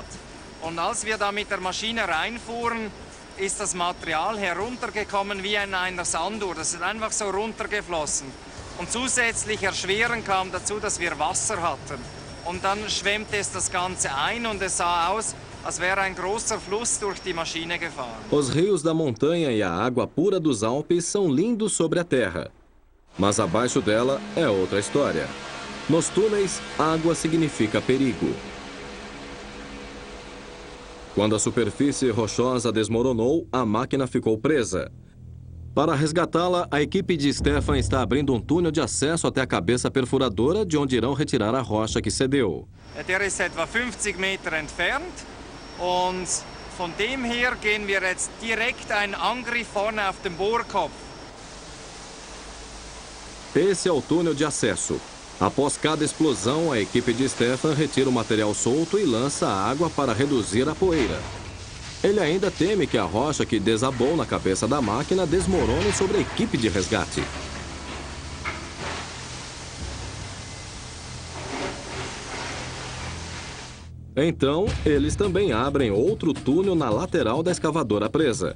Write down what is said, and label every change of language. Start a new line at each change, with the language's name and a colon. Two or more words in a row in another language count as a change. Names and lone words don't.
German: Und als wir da mit der Maschine reinfuhren, ist das Material heruntergekommen wie in einer Sanduhr. Das ist einfach so runtergeflossen. Und zusätzlich erschwerend kam dazu, dass wir Wasser hatten. Und dann schwemmte es das Ganze ein und es sah aus, als wäre ein großer Fluss durch die Maschine gefahren.
Portuguese: Os rios da montanha e a água pura dos Alpes são lindos sobre a terra. Mas abaixo dela é outra história. Nos túneis, água significa perigo. Quando a superfície rochosa desmoronou, a máquina ficou presa. Para resgatá-la, a equipe de Stefan está abrindo um túnel de acesso até a cabeça perfuradora, de onde irão retirar a rocha que cedeu.
German: Der ist etwa 50 Meter entfernt und von dem her gehen wir jetzt direkt einen Angriff vorne auf den Bohrkopf.
Portuguese: Esse é o túnel de acesso. Após cada explosão, a equipe de Stefan retira o material solto e lança a água para reduzir a poeira. Ele ainda teme que a rocha que desabou na cabeça da máquina desmorone sobre a equipe de resgate. Então, eles também abrem outro túnel na lateral da escavadora presa.